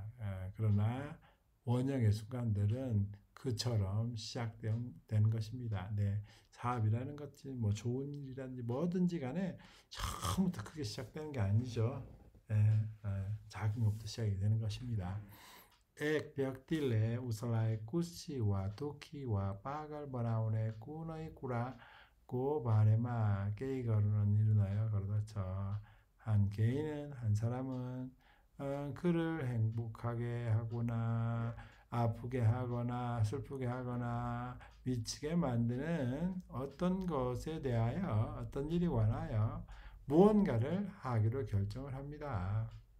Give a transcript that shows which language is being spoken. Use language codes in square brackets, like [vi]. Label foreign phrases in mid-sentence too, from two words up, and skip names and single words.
[ko] 그러나 원형의 순간들은 그처럼 시작된 것입니다. 네, 사업이라는 것이 뭐 좋은 일이라든지 뭐든지 간에 처음부터 크게 시작되는 게 아니죠. 작은 것부터 시작이 되는 것입니다. [ne] एक व्यक्तिले उसलाई खुसी वा दुःखी वा पागल बनाउने कुनै कुराको बारेमा केही गर्न निर्णय गर्दछ. [ko] 한 개인은 한 사람은 그를 행복하게 하거나 아프게 하거나 슬프게 하거나 미치게 만드는 어떤 것에 대하여 어떤 일이 관하여 무언가를 하기로 결정을 합니다.